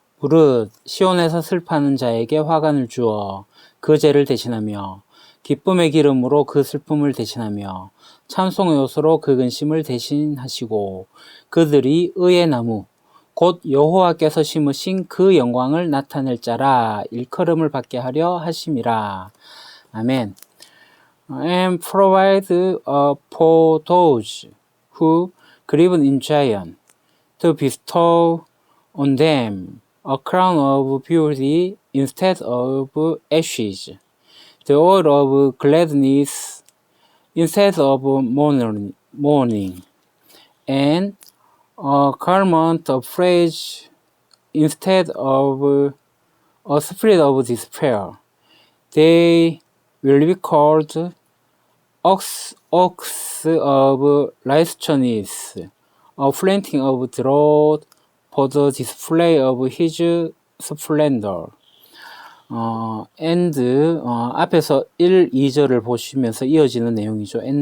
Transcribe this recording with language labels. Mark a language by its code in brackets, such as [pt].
[ko] 무릇 시온에서 슬퍼하는 자에게 화관을 주어 그 죄를 대신하며 기쁨의 기름으로 그 슬픔을 대신하며 찬송의 옷으로 그 근심을 대신하시고 그들이 의의 나무 곧 여호와께서 심으신 그 영광을 나타낼 자라 일컬음을 받게 하려 하심이라. 아멘. [en] And provide for those who grieve in Zion to bestow on them a crown of beauty instead of ashes, the oil of gladness instead of mourning, and a garment of praise instead of a spirit of despair. They will be called oaks of righteousness, a planting of drought for the display of his splendor. [ko] 앞에서 1, 2절을 보시면서 이어지는 내용이죠.